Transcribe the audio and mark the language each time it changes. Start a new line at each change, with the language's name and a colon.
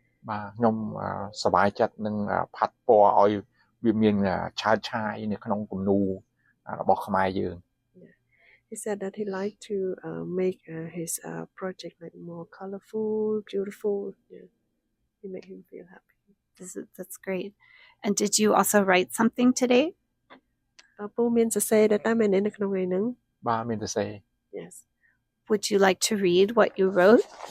Khmer: បាទខ្ញុំសប្បាយចិត្តនឹងផាត់ពណ៌ឲ្យវាមានឆើតឆាយនៅក្នុងគំនូររបស់ខ្មែរយើង
English: He said that he liked to make his project like more colorful, beautiful. Yeah. He made him feel happy. That's great. And did you also write something today?
Khmer: ពូមានសរសេរដែរតែមែនទេនៅក្នុងថ្ងៃហ្នឹង បាទមានសរសេរ
English: Yes. Would you like to read what you wrote?